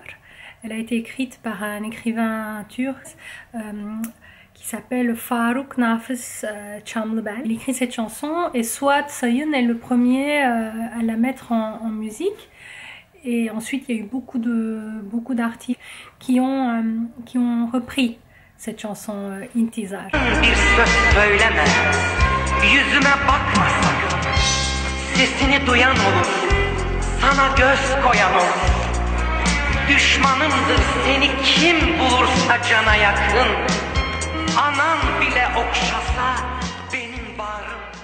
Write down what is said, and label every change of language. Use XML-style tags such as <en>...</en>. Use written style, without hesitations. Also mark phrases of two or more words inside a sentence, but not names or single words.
<fr>Elle a été écrite par un écrivain turc qui s'appelle Faruk Nafiz Çamlıbel. Il écrit cette chanson et Suat Sayın est le premier à la mettre en musique. Et ensuite, il y a eu beaucoup d'artistes qui ont repris cette chanson Intizar.</fr> <tr>Bir söz söyleme, yüzüme bakma sakın. Sesini duyan olur, sana göz koyan olur. Düşmanımdır seni kim bulursa cana yakın. Anan bile okşasa benim bağrım.</tr>